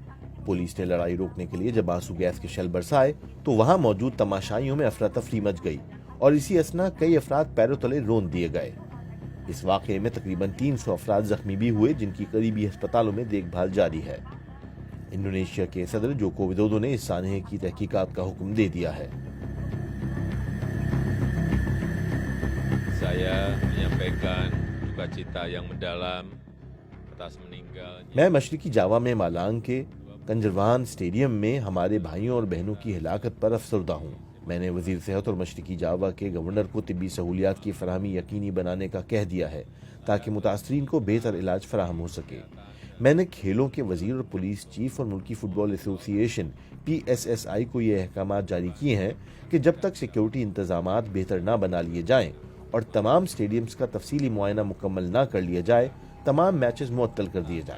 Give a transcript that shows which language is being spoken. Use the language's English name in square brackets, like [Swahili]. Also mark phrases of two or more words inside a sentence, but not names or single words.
[Urdu] پولیس نے لڑائی روکنے کے لیے جب آنسو گیس کے شیل برسائے تو وہاں موجود تماشائیوں میں افراتفری مچ گئی اور اسی اثنا کئی افراد پیروں تلے رون دیے گئے۔ اس واقعے میں تقریباً 300 افراد زخمی بھی ہوئے، جن کی قریبی ہسپتالوں میں دیکھ بھال جاری ہے۔ انڈونیشیا کے صدر جوکو ودودو نے اس سانحے کی تحقیقات کا حکم دے دیا ہے۔ [Indonesian] Saya menyampaikan duka cita yang mendalam atas meninggalnya. [Urdu] میں مشرقی جاوا میں مالانگ کے کنجروان اسٹیڈیم میں ہمارے بھائیوں اور بہنوں کی ہلاکت پر افسردہ ہوں۔ میں نے وزیر صحت اور مشرقی جاوا کے گورنر کو طبی سہولیات کی فراہمی یقینی بنانے کا کہہ دیا ہے تاکہ متاثرین کو بہتر علاج فراہم ہو سکے۔ میں نے کھیلوں کے وزیر اور پولیس چیف اور ملکی فٹ بال ایسوسی ایشن PSSI کو یہ احکامات جاری کیے ہیں کہ جب تک سیکیورٹی انتظامات بہتر نہ بنا لیے جائیں اور تمام اسٹیڈیمز کا تفصیلی معائنہ مکمل نہ کر لیا جائے، تمام میچز معطل کر دیے جائیں۔